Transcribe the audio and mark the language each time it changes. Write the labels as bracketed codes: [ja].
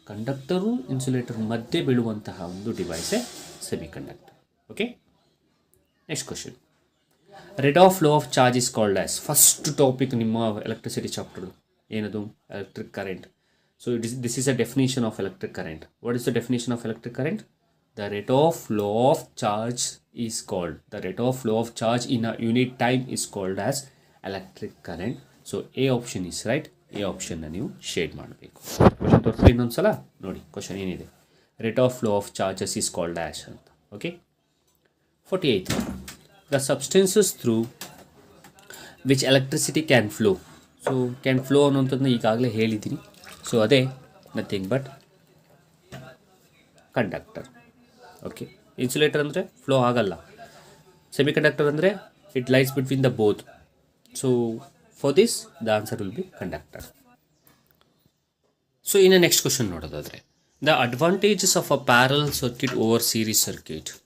[kn] Conductor insulator ಮಧ್ಯೆ ಬೀಳುವಂತಹ ಒಂದು ಡಿವೈಸೇ semiconductor. Okay. [en] Next question, rate of flow of charge is called as. [kn] First topic ನಿಮ್ಮ electricity chapter ಏನದು? Electric current. [en] So this is a definition of electric current. What is the definition of electric current? The rate of flow of charge is called, the rate of flow of charge in a unit time is called as electric current. So A option is right. A option na [kn] ನೀವು shade ಮಾಡಬೇಕು. Question ತೋರಿಸಿ ಇನ್ನೊಂದ್ಸಲ ನೋಡಿ. Question ಏನಿದೆ? [en] rate of flow of charges is called as [kn] ಅಂತ. Okay. [en] 48, the substances through which electricity can flow. [kn] So can flow ಅನ್ನೋಂಥದ್ದನ್ನ ಈಗಾಗಲೇ ಹೇಳಿದ್ದೀನಿ. So ಅದೇ nothing but conductor. Okay. Insulator ಅಂದರೆ ಫ್ಲೋ ಆಗಲ್ಲ. ಸೆಮಿಕಂಡಕ್ಟರ್ ಅಂದರೆ [en] It lies between the both. So for this the answer will be conductor. So [kn] ಇನ್ನು next question ನೋಡೋದಾದರೆ, [en] The advantages of a parallel circuit over series circuit.